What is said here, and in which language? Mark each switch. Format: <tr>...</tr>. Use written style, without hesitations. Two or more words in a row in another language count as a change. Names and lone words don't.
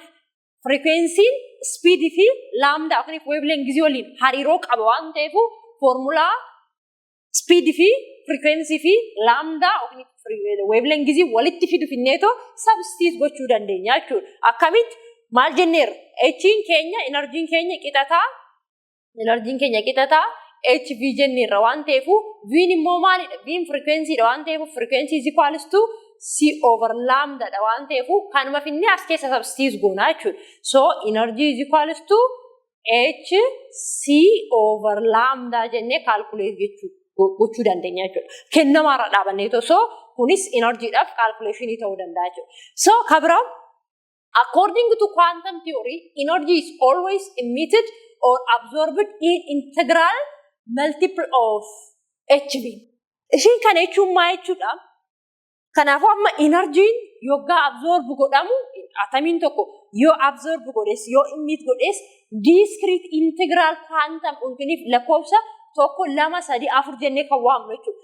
<om>Frequency'n speedii fi lambda yookiin wavelength waliin hariiroo qaba waan ta'eef formulaa speedii fi frequency fi lambda yookiin wavelength walitti fidu finneetoo substitute gochuu dandeenya jechuudha. Akkamitti maal jenneerra? H'n keenya energy'n keenya qixataa HV jenneerra waan ta'eef V'n immoo maalidha? V'n frequencyidha waan ta'eef</om> <en>frequency is equals to C over lambda</en> <om>dha waan ta'eef kanuma finnee as keessa substitute goona jechuudha.</om> <en>So energy is equals to H C over lambda jennee calculate</en> <om>gochuu dandeenya jechuudha. Kennamaarra dhaabannee so kunis energyidhaaf calculation ta'uu danda'a jechuudha.</om> <en>So kabira according to quantum theory energy is always emitted or absorbed in integral multiple of HV.</en> <om>Ishiin kana jechuun maal jechuudha? Kanaafuu amma energy'n yoggaa absorb godhamu atomiin tokko yoo absorb godhes yoo emit godhes</om> <en>discrete integral quantum</en> <om>yookiin lakkoofsa 1 2 3 4 jennee kan waamnu jechuudha.</om>